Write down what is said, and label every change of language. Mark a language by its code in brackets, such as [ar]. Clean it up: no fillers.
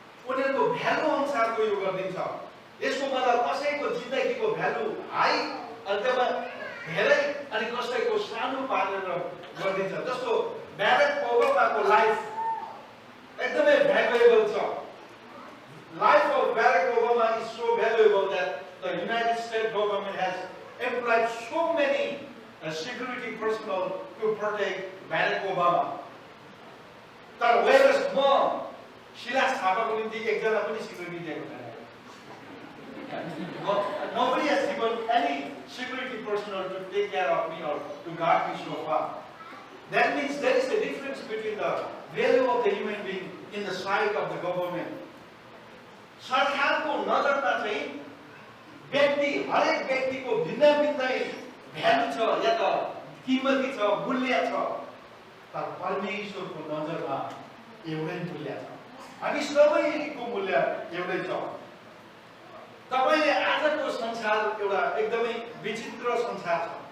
[ne] उनीहरूको भ्यालु अनुसारको यो गरिदिन्छ। यसको मतलब कसैको जिन्दगीको भ्यालु हाई अथवा धेरै अनि कसैको सानो पारेर गरिदिन्छ। जस्तो ब्यारेक ओबामाको लाइफ एकदमै भ्यालुएबल छ। [en] Life of Barack Obama is so valuable that the United States government has employed so many security personnel to protect Barack Obama. [ne] तर whereas म शिलास थापाको निम्ति एकजना पनि सिक्युरिटी दिएको छैन। [en] Nobody has given any security personnel to take care of me or to guard me so far. That means there is a difference between the value of the human being in the sight of the government. [ne] सरकारको नजरमा चाहिँ व्यक्ति हरेक व्यक्तिको भिन्न भिन्नै value छ या त किमती छ, मूल्य छ। तर परमेश्वरको नजरमा एउटै मूल्य छ। हामी सबैको मूल्य एउटै छ। तपाईले आजको संसार एउटा एकदमै विचित्र संसार छ।